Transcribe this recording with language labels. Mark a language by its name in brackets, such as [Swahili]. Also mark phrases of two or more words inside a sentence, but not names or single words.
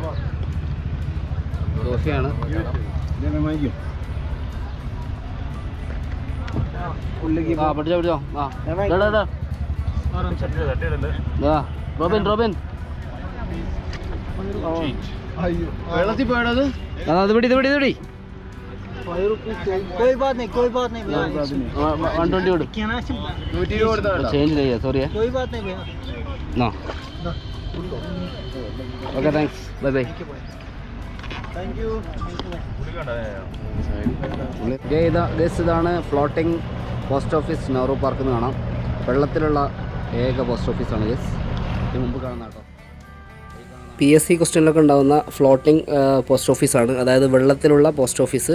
[Malayalam] കോഫിയാണ്. ആ പിടിച്ചോ പിടിച്ചോ. ആ റോബിൻ റോബിൻ വെള്ളത്തിൽ പോയത്. അത് പിടി ഇത് പിടി ഇത് പിടി. [Hindi] कोई बात नहीं, कोई बात नहीं भैया. [Malayalam] 120 കൊടു. ചേഞ്ച് ചെയ്യാ. സോറി. [Hindi] कोई बात नहीं भैया. [English] No. OK thanks. Bye bye. Thank you. [Malayalam] ഇതാണ് [English] floating post office. [Malayalam] നെഹ്റു പാർക്ക് എന്ന് കാണാം. വെള്ളത്തിലുള്ള ഏക [English] post office [Malayalam] ഗേസ്. ഇത് മുമ്പ് കാണുന്ന കേട്ടോ. PSC ക്വസ്റ്റ്യനിലൊക്കെ ഉണ്ടാകുന്ന [English] floating post office. [Malayalam] അതായത് വെള്ളത്തിലുള്ള [English] post office.